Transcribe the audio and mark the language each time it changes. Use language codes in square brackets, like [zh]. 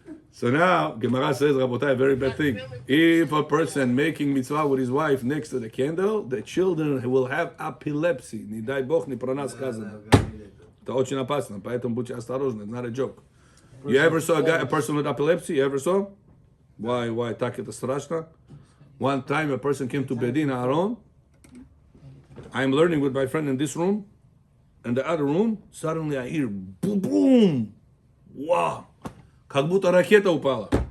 [en] So now, Gemara says, Rabotai, a very bad thing. If a person making mitzvah with his wife next to the candle, the children will have epilepsy. [ru] Не дай Бог, не про нас сказано. Это очень опасно, поэтому будьте осторожны. [en] It's not a joke. You ever saw a person with epilepsy? You ever saw? Why? [ru] Так это страшно. [en] One time a person came to Bedin Aaron. I'm learning with my friend in this room. In the other room, suddenly I hear boom, boom. [ru] Wow. Как будто ракета упала.